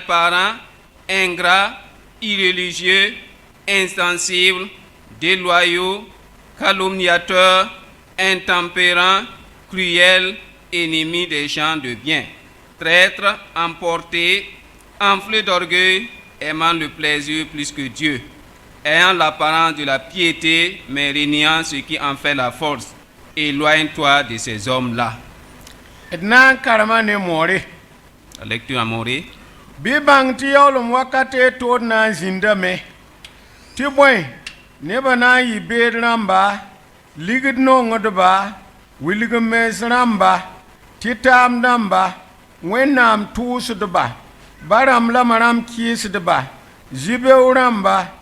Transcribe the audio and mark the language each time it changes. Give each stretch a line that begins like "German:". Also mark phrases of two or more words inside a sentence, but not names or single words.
French: parents, ingrats, irréligieux, insensibles, déloyaux, calomniateurs, intempérants, cruels, ennemis des gens de bien, traîtres, emportés, enflés d'orgueil, aimant le plaisir plus que Dieu, ayant l'apparence de la piété, mais régnant ce qui en fait la force. Éloigne-toi de ces hommes-là.
Mossi: D na n karema ne moore.
French: La lecture à Morée.
Mossi: Bɩ bãng tɩ yaoolem wakate tood na n zĩndame tɩ bõe nebã na n yɩ beed rãmba, ligd nongdba, wilg-mees rãmba, tɩ taam dãmba, wẽnnaam tʋʋsdba, ba rãmb la rãmb kɩɩsdba, zĩ-beoog rãmba,